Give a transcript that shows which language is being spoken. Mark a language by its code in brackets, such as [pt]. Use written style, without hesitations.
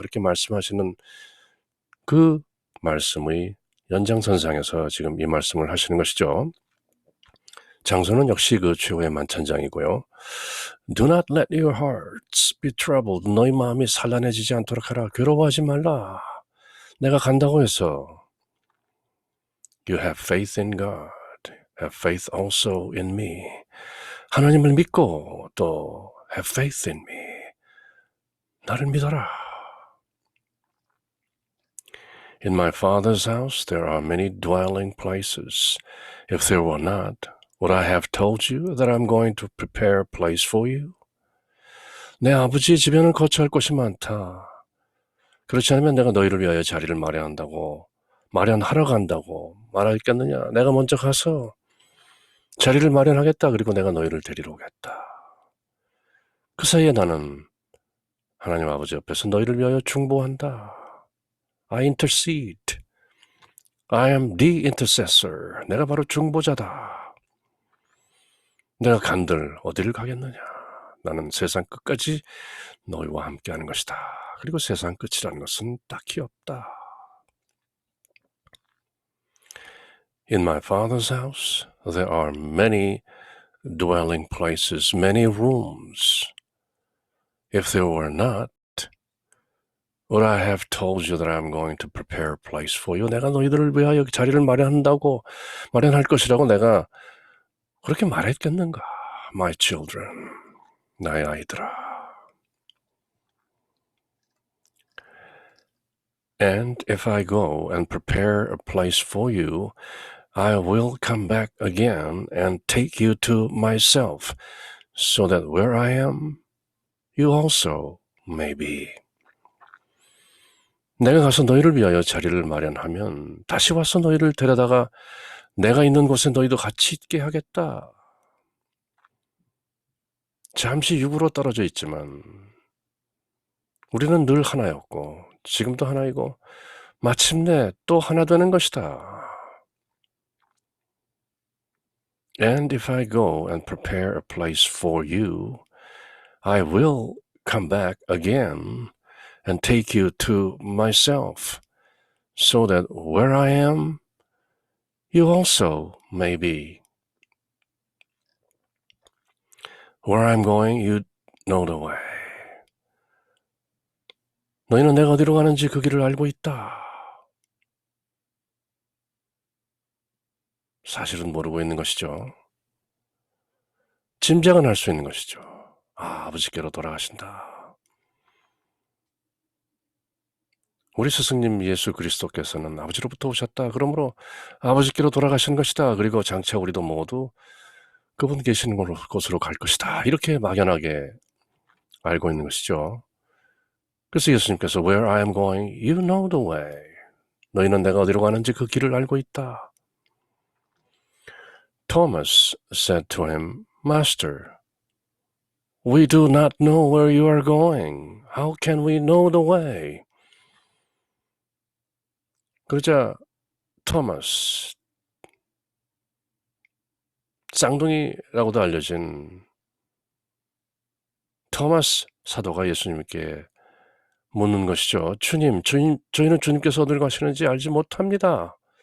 [ko] 그렇게 말씀하시는 그 말씀의 연장선상에서 지금 이 말씀을 하시는 것이죠. 장소는 역시 그 최후의 만찬장이고요. [en] Do not let your hearts be troubled. [ko] 너희 마음이 산란해지지 않도록 하라. 괴로워하지 말라. 내가 간다고 해서 [en] You have faith in God. Have faith also in me. [ko] 하나님을 믿고 또 [en] have faith in me. [ko] 나를 믿어라. [en] In my Father's house there are many dwelling places. If there were not, would I have told you that I'm going to prepare a place for you? [ko] 내 아버지의 집에는 거처할 곳이 많다. 그렇지 않으면 내가 너희를 위하여 자리를 마련하러 간다고 말하겠느냐? 내가 먼저 가서 자리를 마련하겠다. 그리고 내가 너희를 데리러 오겠다. 그 사이에 나는 하나님 아버지 옆에서 너희를 위하여 중보한다. [en] I intercede. I am the intercessor. [ko] 내가 바로 중보자다. 내가 간들 어디를 가겠느냐? 나는 세상 끝까지 너희와 함께하는 것이다. 그리고 세상 끝이라는 것은 딱히 없다. [en] In my Father's house there are many dwelling places, many rooms. If there were not, would I have told you that I'm going to prepare a place for you? [ko] 내가 너희들을 위하여 자리를 마련할 것이라고 내가 그렇게 말했겠는가? [en] My children, [ko] 나의 아이들아. [en] And if I go and prepare a place for you, I will come back again and take you to myself, so that where I am, you also may be. [ko] 내가 가서 너희를 위하여 자리를 마련하면 다시 와서 너희를 데려다가 내가 있는 곳에 너희도 같이 있게 하겠다. 잠시 육으로 떨어져 있지만 우리는 늘 하나였고 지금도 하나이고 마침내 또 하나 되는 것이다. [en] And if I go and prepare a place for you, I will come back again and take you to myself, so that where I am, you also may be. Where I'm going, you know the way. [ko] 너희는 내가 어디로 가는지 그 길을 알고 있다. 사실은 모르고 있는 것이죠. 짐작은 할 수 있는 것이죠. 아버지께로 돌아가신다. 우리 스승님 예수 그리스도께서는 아버지로부터 오셨다. 그러므로 아버지께로 돌아가신 것이다. 그리고 장차 우리도 모두 그분 계시는 곳으로 갈 것이다. 이렇게 막연하게 알고 있는 것이죠. 그래서 예수님께서 [en] Where I am going, you know the way. [ko] 너희는 내가 어디로 가는지 그 길을 알고 있다. [en] Thomas said to him, Master, we do not know where you are going. How can we know the way? [ko] 그러자 토마스, 쌍둥이라고도 알려진 토마스 사도가 예수님께 묻는 것이죠. 주님, 저희는 주님께서 어디로 가시는지 알지 못합니다.